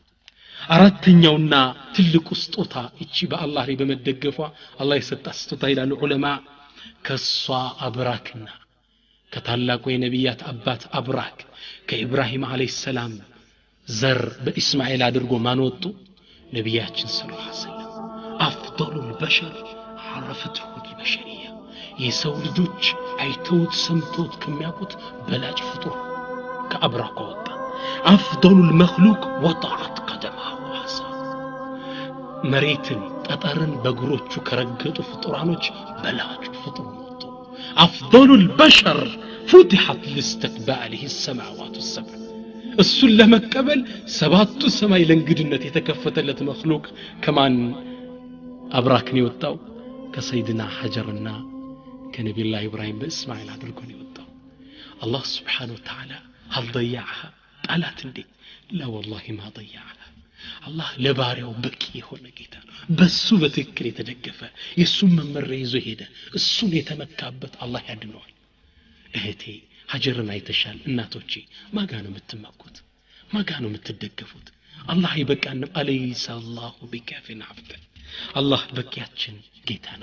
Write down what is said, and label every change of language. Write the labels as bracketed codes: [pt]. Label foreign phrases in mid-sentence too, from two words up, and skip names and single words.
[am] አራተኛውና ትልቁ ስጦታ እቺ በአላህ ላይ በመደገፏ አላህ የሰጣት ስጦታ ይላሉ ዑለማ ከሷ አብራክና ከታላቁ የነቢያት አባት አብራክ ከኢብራሂም አለይሂ ሰላም ዘር በእስማኤል አድርጎ ማንወጡ ነቢያችን [ar] صلى الله عليه وسلم [am] አፍضل [ar] البشر عرفته البشريه [am] የሰው ልጆች አይተውት ሰምተውት ከሚያውቁት በላጭ ፍጡር ከአብራክ ወጣ አፍضل [ar] المخلوق وطعت قدمه وعصا [am] መሬትን ጠጠርን በእግሮቹ ከረገጡ ፍጡራኖች በላጭ ፍጡር ወጡ [ar] أفضل البشر فتحت لاستقباله السماوات السبع [am] እሱን ለመቀበል ሰባቱ ሰማይ ለእንግድነት የተከፈተለት መخلوق ከማን አብራክን የወጣው ከሰይድና ሀጀርና ከነቢዩላህ ኢብራሂም በእስማኤል አድርጎ ነው የወጣው አላህ [ar] سبحانه و [am] Ta'ala [ar] هل ضيعها طالت [am] እንዴ [ar] لا والله ما ضيعها [am] አላህ ለባሪያው በቂ የሆነ ጌታ በሱ በትክክል የተደገፈ የሱን መመሪያ ይዞ ሄደ እሱን የተመካበት አላህ ያድነዋል እህቴ ሀጀርን አይተሻል እናቶቼ ማጋ ነው የምትመኩት ማጋ ነው የምትደገፉት አላህ ይበቃንም [ar] أليس الله بكاف عبده [am] አላህ በቂያችን ጌታ ነው